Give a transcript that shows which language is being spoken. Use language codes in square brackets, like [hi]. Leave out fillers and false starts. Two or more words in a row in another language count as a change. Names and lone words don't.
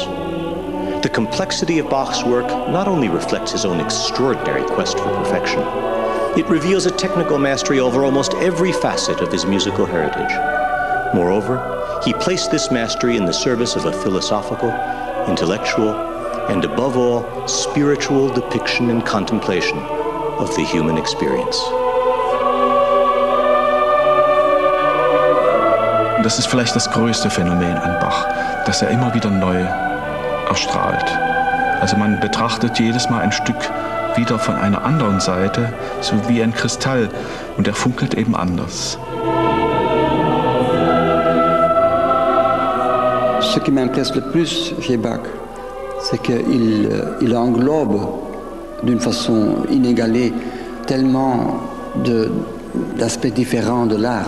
[en] The complexity of Bach's work not only reflects his own extraordinary quest for perfection, it reveals a technical mastery over almost every facet of his musical heritage. Moreover, he placed this mastery in the service of a philosophical, intellectual, and above all, spiritual depiction and contemplation of the human experience. [de] Das ist vielleicht das größte Phänomen an Bach, dass er immer wieder neu erstrahlt. Also man betrachtet jedes Mal ein Stück wieder von einer anderen Seite, so wie ein Kristall, und er funkelt eben anders. [fr] Ce qui m'impresse le plus chez Bach, c'est qu'il englobe d'une façon inégalée tellement d'aspects différents de l'art.